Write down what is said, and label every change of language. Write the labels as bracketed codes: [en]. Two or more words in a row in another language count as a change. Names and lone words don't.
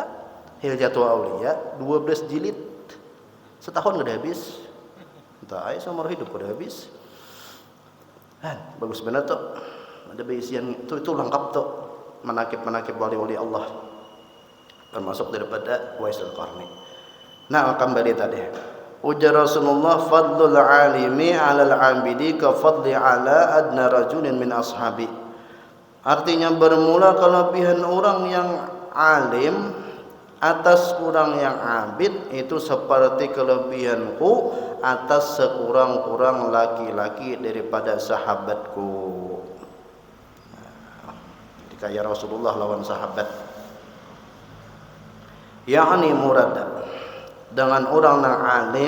[bjn] Hilyatul Auliya 12 jilid setahun udah habis, entah ay seumur hidup udah habis kan. Bagus benar tuh ada berisian itu lengkap tuh manakib wali-wali Allah termasuk daripada Uwais Al-Qarni. Nah kembali tadi ujar Rasulullah [ar] فضل العالم على العابد كفضلي على أدنى رجل من أصحابي, [id] artinya bermula kelebihan orang yang alim atas orang yang abid itu seperti kelebihanku atas sekurang-kurang laki-laki daripada sahabatku. [bjn] Kaya Rasulullah lawan sahabat yakni murad dengan orang yang alim.